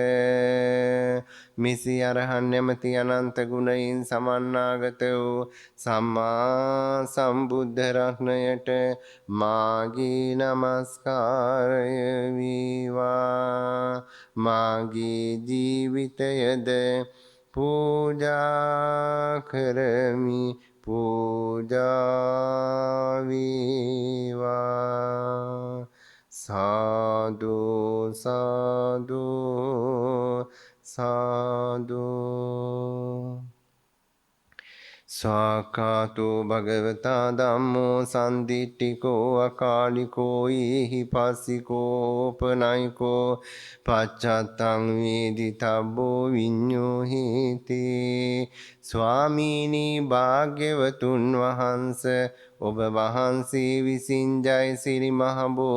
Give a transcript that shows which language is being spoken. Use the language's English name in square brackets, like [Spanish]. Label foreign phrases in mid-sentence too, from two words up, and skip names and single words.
[Sinhala] මිසි අරහන් නැමැති අනන්ත ගුණයින් සමන්නාගත වූ සම්මා සම්බුද්ධ රත්නයට මාගේ නමස්කාරය වේවා. මාගේ ජීවිතයද පූජා කරමි, පූජා වේවා. සාදු සාදු සාදු. [Pali] සාකාතෝ භගවතා ධම්මෝ සන්දිට්ඨිකෝ අකාලිකෝ ඊහි පස්සිකෝ උපනයිකෝ පච්චත්තං වේදිතබ්බෝ විඤ්ඤෝහිති. [Sinhala] ස්වාමීනි භාග්‍යවතුන් වහන්ස, ඔබ වහන්සේ විසින් ජයසිරි මහ බෝ